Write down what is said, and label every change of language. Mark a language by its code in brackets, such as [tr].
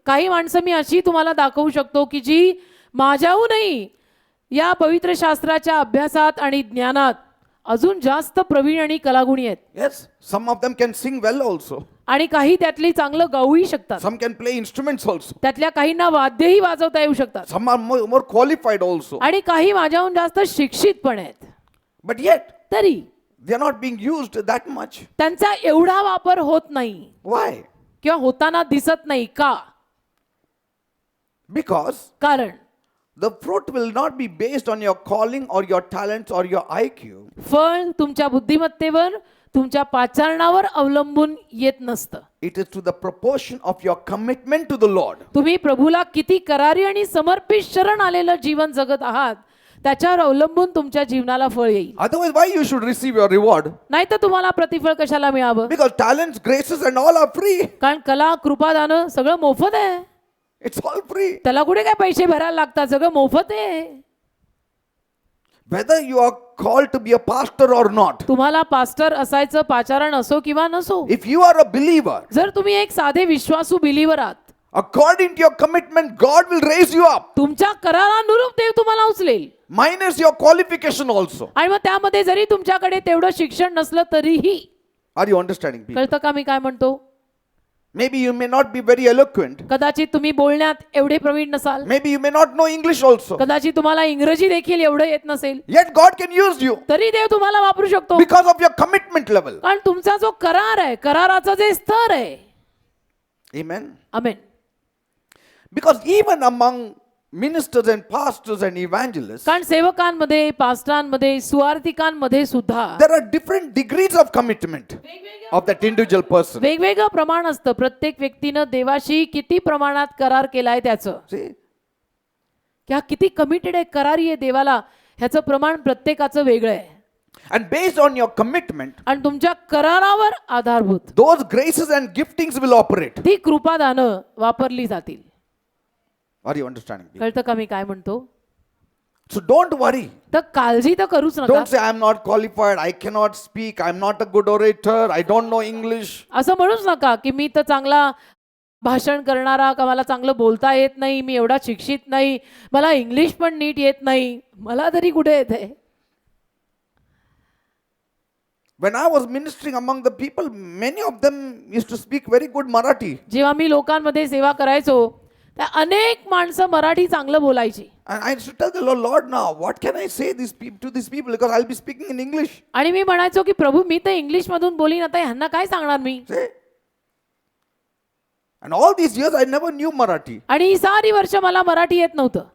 [mr] काही माणसं मी अशी तुम्हाला दाखवू शकतो की जी माझ्याहूनही या पवित्र शास्त्राच्या अभ्यासात आणि ज्ञानात अजून जास्त प्रवीण आणि कलागुणी आहेत. [en] Yes, some of them can sing well also. [mr] आणि काही त्यातली चांगलं गाऊही शकतात. [en] Some can play instruments also. [mr] त्यातल्या काहींना वाद्यही वाजवता येऊ शकतात. [en] Some are more qualified also. [mr] आणि काही माझ्याहून जास्त शिक्षित पण आहेत. [en] But yet [mr] तरी [en] they are not being used that much. [mr] त्यांचा एवढा वापर होत नाही [en] Why? [mr] किंवा होताना दिसत नाही का? [en] Because [mr] कारण [en] the fruit will not be based on your calling or your talents or your IQ. [mr] फळ तुमच्या बुद्धिमत्तेवर तुमच्या पाचारणावर अवलंबून येत नसतं. [en] It is to the proportion of your commitment to the Lord. [mr] तुम्ही प्रभूला किती करारी आणि समर्पित शरण आलेलं जीवन जगत आहात त्याच्यावर अवलंबून तुमच्या जीवनाला फळ येईल. [en] Otherwise, why you should receive your reward? [mr] नाही तर तुम्हाला प्रतिफळ कशाला मिळावं? [en] Because talents, graces and all are free. [mr] कारण कला, कृपादान सगळं मोफत आहे. [en] It's all free. [mr] त्याला कुठे काय पैसे भरायला लागतात, सगळं मोफत आहे. [en] Whether you are called to be a pastor or not, [mr] तुम्हाला पास्टर असायचं, पाचारण असो किंवा नसो, [en] if you are a believer, [mr] जर तुम्ही एक साधे विश्वासू बिलीवर आहात, [en] according to your commitment, God will raise you up. [mr] तुमच्या करारानुरूप देव तुम्हाला उचलेल. [en] Minus your qualification also. [mr] आणि मग त्यामध्ये जरी तुमच्याकडे तेवढं शिक्षण नसलं तरीही, [en] Are you understanding people? [mr] कळतं का मी काय म्हणतो? [en] Maybe you may not be very eloquent. [mr] कदाचित तुम्ही बोलण्यात एवढे प्रवीण नसाल, [en] Maybe you may not know English also. [mr] कदाचित तुम्हाला इंग्रजी देखील एवढं येत नसेल, [en] Yet God can use you [mr] तरी देव तुम्हाला वापरू शकतो. [en] because of your commitment level. [mr] कारण तुमचा जो करार आहे, कराराचा जे स्तर आहे. [en] Amen. [mr] Amen. [en] Because even among ministers and pastors and evangelists, [mr] कारण सेवकांमध्ये, पास्टरांमध्ये, सुवार्तिकांमध्ये सुद्धा [en] there are different degrees of commitment of that individual person. [mr] वेगवेगळं प्रमाण असतं. प्रत्येक व्यक्तीनं देवाशी किती प्रमाणात करार केलाय त्याचं, [en] See? [mr] की हा किती कमिटेड आहे, करारी आहे देवाला, ह्याचं प्रमाण प्रत्येकाचं वेगळं आहे. [en] And based on your commitment, [mr] आणि तुमच्या करारावर आधारभूत [en] those graces and giftings will operate. [mr] ती कृपादानं वापरली जातील. [en] Are you understanding me? [mr] कळतं का मी काय म्हणतो? [en] So don't worry. [mr] तर काळजी तर करूच नका. [en] Don't say I'm not qualified, I cannot speak, I'm not a good orator, I don't know English. [mr] असं म्हणूच नका की मी तर चांगला भाषण करणारा, का मला चांगलं बोलता येत नाही, मी एवढा शिक्षित नाही, मला इंग्लिश पण नीट येत नाही, मला तरी कुठे येते. [en] When I was ministering among the people, many of them used to speak very good Marathi. [mr] जेव्हा मी लोकांमध्ये सेवा करायचो, त्या अनेक माणसं मराठी चांगलं बोलायची. [en] And I used to tell the Lord, Lord, now what can I say to these people because I'll be speaking in English. [mr] आणि मी म्हणायचो की प्रभू, मी तर इंग्लिश मधून बोलीन, आता ह्यांना काय सांगणार मी. [en] See? And all these years I never knew Marathi. [mr] आणि ही सारी वर्ष मला मराठी येत नव्हतं.